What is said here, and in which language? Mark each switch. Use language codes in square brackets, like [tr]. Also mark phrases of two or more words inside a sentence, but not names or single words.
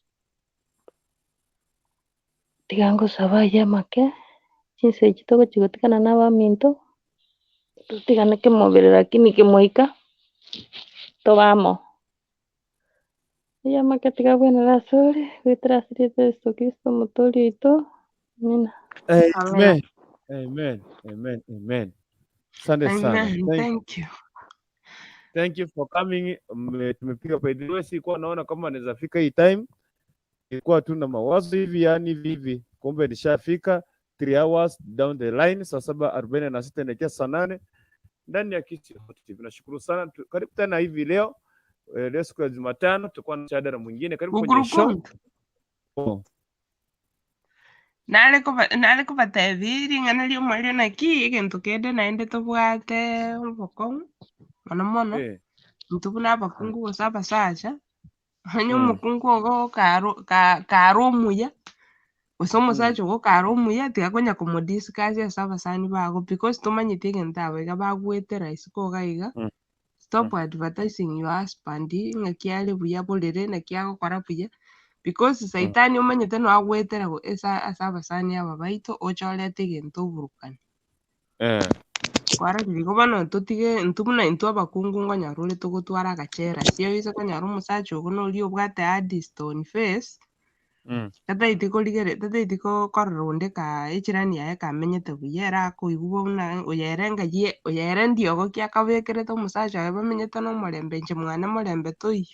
[guz] tiga ngosaba make chinse echi togochigotikana n'abaminto tutigane kemobere lakini kemoika tobamo make tiga bwenera asore gwetera asirete Yesu Kristo mutori oito amina. [sw] Amen. Asante sana. [en] Thank you for coming. [sw] Tumepiga pedro, sikuwa naona kama anaweza fika hii time. Ilikuwa tu na mawazo hivi yani hivi. Kumbe nishafika 3 [en] hours down the line [sw] saa 7:46 na saa 8 ndani ya Kisi TV. Nashukuru sana. Karibu tena hivi leo. Leo siku ya Jumatano tutakuwa na mjadala mwingine. Karibu kwenye show. [guz] nale kubatebiri ng'ana rio mwario naki egento kende naende tobwate obokong'u mono ntubuna abakungu gosa abasacha onye omokungu ogo karo omuya gose omosacha ogo karo omuya tigakonya komodiscuss ase abasani bago because tomanyete egento abo iga bagwete rahisi koga iga. [en] Stop advertising your husband [guz] ng'aki are buya borere naki agokora buya because saitani omanyete no agwetera ase abasani aba baito ochorete egento oburukani. Kwara rigo bono totige ntubuna intwe abakungu ngonyara ore togotwara agachera cio ise konyara omosacha ogo nori obwate Addison face tataiti korora onde ka echirani yaye kamenyete buya era akoigwa buna oyere ndiogo kiakabekerete omosacha oye bamenyete na omorembe inche mwana morembe toiyo.